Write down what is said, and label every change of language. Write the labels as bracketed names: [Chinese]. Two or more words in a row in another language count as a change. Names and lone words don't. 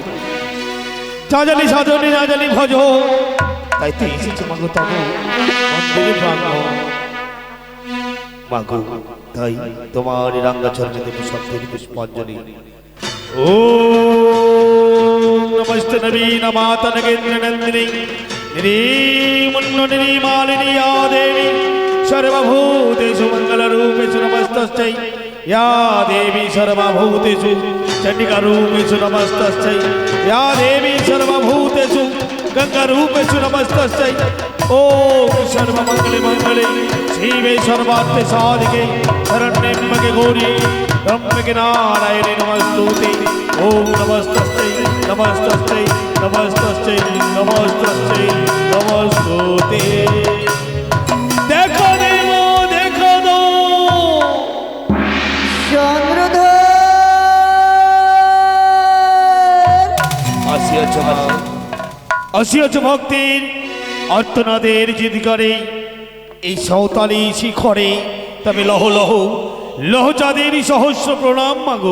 [Bangla] যা জানি সাধনী, না জানি ভজ, তাই তো এসেছে মাগো তব মন্দিরে প্রাঙ্গণ। মাগো তাই তোমার রাঙ্গা চরণে দেব সত্যের পুষ্পাঞ্জলি। [Sanskrit] ও নমস্তে নবীন মাতা নগেন্দ্র নন্দিনী নিরীমুন্ননী মালিনী या देवी सर्वभूतेषु मङ्गलरूपेषु नमस्तस्यै या देवी सर्वभूतेषु चंडिका रूपेषु नमस्तस्यै या देवी सर्वभूतेषु गंगा रूपेषु नमस्तस्यै ओम सर्वमंगले मंगले शिवे सर्वार्थे साधिके शरण्ये त्र्यंबके गौरी त्र्यंबके नारायणे नमस्तुते ओम नमस्तस्यै नमस्तस्यै नमस्तस्यै नमस्तस्यै नमस्तुते देखो देवो देखो दो [Bangla] আসিয়াছ ভক্তির অর্তনাদের জিদ করে এই সাঁওতালি শিখরে তবে লহ লহ লহ চাঁদের সহস্র প্রণাম মাগো